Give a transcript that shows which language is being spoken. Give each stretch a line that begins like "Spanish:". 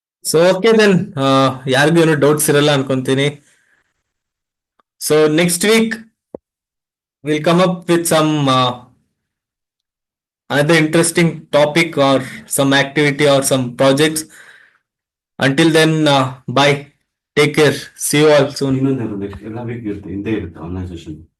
Kannada: So okay then, ಯಾರಿಗೂ ಏನು doubts ಇರಲ್ಲ ಅನ್ಕೊಂತೀನಿ.
English: So next week will come up with some another interesting topic or some activity or some projects. Until then, bye. Take care. See you all soon.
Kannada: ಇನ್ನೊಂದು next ಎಲ್ಲ weak ಇರುತ್ತೆ, ಹಿಂದೆ ಇರುತ್ತೆ online session.